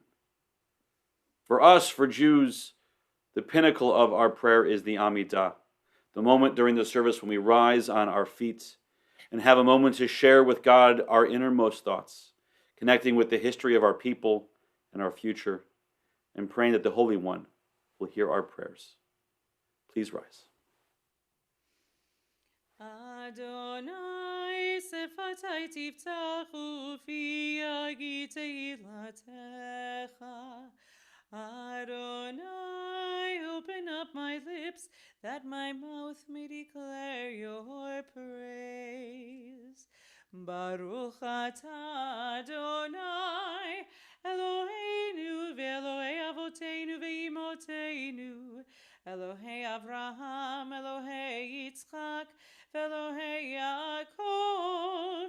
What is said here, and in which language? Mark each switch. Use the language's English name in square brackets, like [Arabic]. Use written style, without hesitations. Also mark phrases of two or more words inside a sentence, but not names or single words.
[English] For us, for Jews, the pinnacle of our prayer is the Amidah, the moment during the service when we rise on our feet and have a moment to share with God our innermost thoughts, connecting with the history of our people and our future, and praying that the Holy One will hear our prayers. Please rise. [Hebrew] אדני שפתי תפתח ופי יגיד תהלתך. [English] Adonai, open up my lips that my mouth may declare your praise. [Hebrew] ברוך אתה אדני, אלהינו ואלהי אבותינו ואמותינו, אלהי אברהם, אלהי יצחק, ואלהי יעקב,